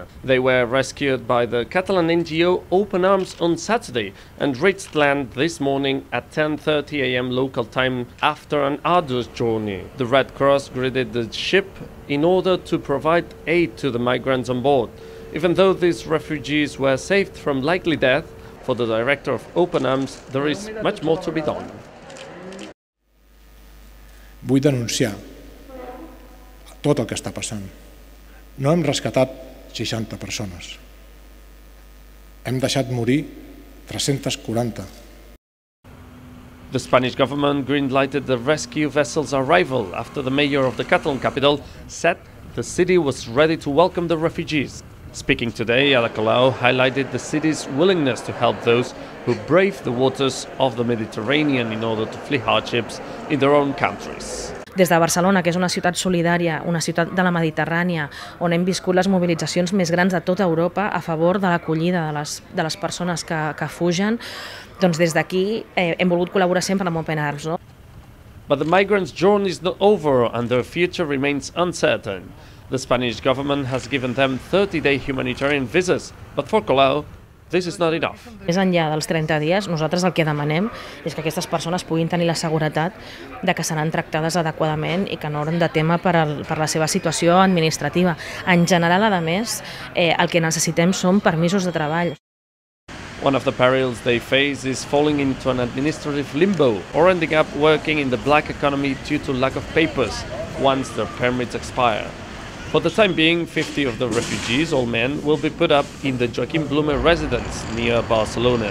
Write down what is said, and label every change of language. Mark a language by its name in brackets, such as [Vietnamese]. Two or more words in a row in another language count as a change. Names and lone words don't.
[English] They were rescued by the Catalan NGO Open Arms on Saturday and reached land this morning at 10:30 a.m. local time after an arduous journey. The Red Cross greeted the ship in order to provide aid to the migrants on board. Even though these refugees were saved from likely death, for the director of Open Arms, there is much more to be done. [Catalan] Vull denunciar tot el que està passant. No hem rescatat 60 persones. Hem deixat morir 340. [English] The Spanish government green-lighted the rescue vessel's arrival after the mayor of the Catalan capital said the city was ready to welcome the refugees. Speaking today, Ada Colau highlighted the city's willingness to help those who brave the waters of the Mediterranean in order to flee hardships in their own countries. [Catalan] Des de Barcelona, que és una ciutat solidària, una ciutat de la Mediterrània, on hem viscut les mobilitzacions més grans de tota Europa a favor de l'acollida de les persones que fugen, doncs des d'aquí hem volgut col·laborar sempre amb Open Arms. No? [English] But the migrants' journey is not over and their future remains uncertain. The Spanish government has given them 30-day humanitarian visas, but for Colau, this is not enough. [Catalan] Més enllà dels 30 dies, nosaltres el que demanem és que aquestes persones puguin tenir la seguretat de que seran tractades adequadament i que no hauran de témer per la seva situació administrativa. En general, a més, el que necessitem són permisos de treball. [English] One of the perils they face is falling into an administrative limbo or ending up working in the black economy due to lack of papers once their permits expire. For the time being, 50 of the refugees, all men, will be put up in the Joaquim Blume residence near Barcelona.